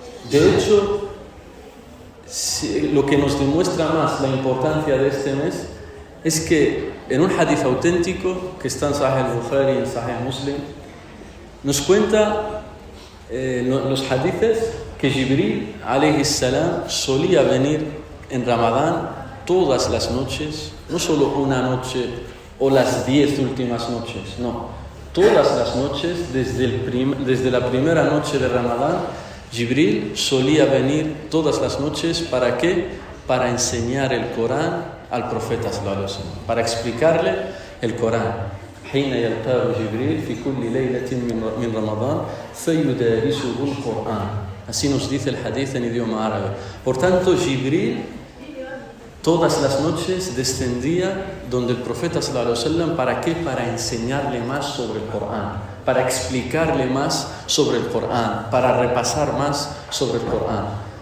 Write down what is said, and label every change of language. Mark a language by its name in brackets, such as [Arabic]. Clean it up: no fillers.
[Spanish] De hecho, lo que nos demuestra más la importancia de este mes es que en un hadith auténtico que está en Sahih al-Bukhari y en Sahih Muslim, nos cuenta los hadithes que Jibril alayhi salam solía venir en Ramadán todas las noches, no solo una noche o las 10 últimas noches, no, todas las noches desde la primera noche de Ramadán. Jibril solía venir todas las noches. ¿Para qué? Para enseñar el Corán al profeta sallallahu alaihi wasallam, para explicarle el Corán. [Arabic] حين يلقاه جبريل في كل ليلة من رمضان فيدارسه القرآن. [Spanish] Así nos dice el hadith en idioma árabe. Por tanto, Jibril todas las noches descendía donde el profeta sallallahu alaihi wasallam. ¿Para qué? Para enseñarle más sobre el Corán, para explicarle más sobre el Corán, para repasar más sobre el Corán.